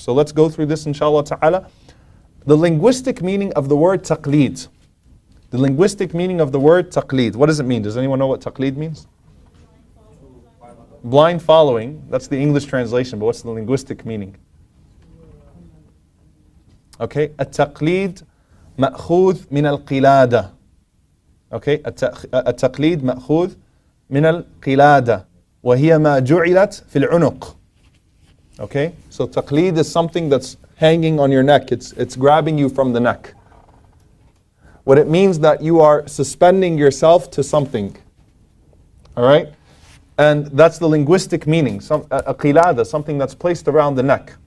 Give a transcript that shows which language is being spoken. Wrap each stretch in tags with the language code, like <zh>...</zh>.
<en>So let's go through this inshallah ta'ala. The linguistic meaning of the word taqleed. The linguistic meaning of the word taqleed. What does it mean? Does anyone know what taqleed means? Blind following. That's the English translation, but what's the linguistic meaning? Okay,</en> <ar>التقليد مأخوذ من القلادة.</ar> <en>Okay,</en> <ar>التقليد مأخوذ من القلادة وهي ما جعلت في العنق.</ar> <en>Okay, so taqleed is something that's hanging on your neck. It's grabbing you from the neck. What it means that you are suspending yourself to something. All right, and that's the linguistic meaning. A qilada, something that's placed around the neck.</en>